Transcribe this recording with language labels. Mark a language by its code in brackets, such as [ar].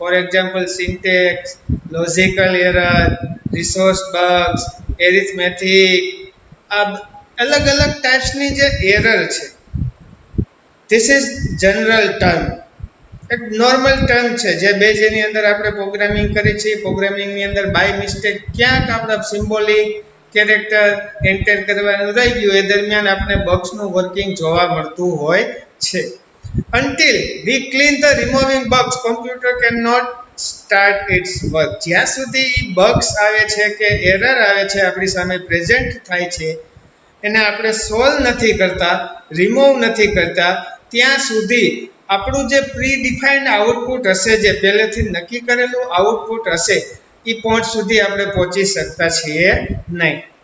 [gu] For example syntax, logical error, resource bugs, arithmetic, આ અલગ અલગ ટાઈપ્સની જે એરર છે, [en] this is general term, [gu] એક નોર્મલ ટર્મ છે જે બે જેની અંદર આપણે પ્રોગ્રામિંગ કરીએ છીએ. પ્રોગ્રામિંગની અંદર બાય મિસ્ટેક ક્યાંક આપણે સિમ્બોલિક કેરેક્ટર એન્ટર કરવાનું રહી ગયું, એ દરમિયાન આપણે બગ્સનું વર્કિંગ જોવા મળતું હોય છે. [en] until we clean the removing bugs, computer cannot start its work. [gu] જ્યાં સુધી બગ્સ આવે છે કે એરર આવે છે આપણી સામે પ્રેઝન્ટ થાય છે, એને આપણે સોલ્વ નથી કરતા, રિમૂવ નથી કરતા, ત્યાં સુધી આપણું જે પ્રી ડિફાઇન્ડ આઉટપુટ હશે, જે પહેલેથી નક્કી કરેલું આઉટપુટ હશે, એ પોઈન્ટ સુધી આપણે પહોંચી શકતા છીએ નહીં.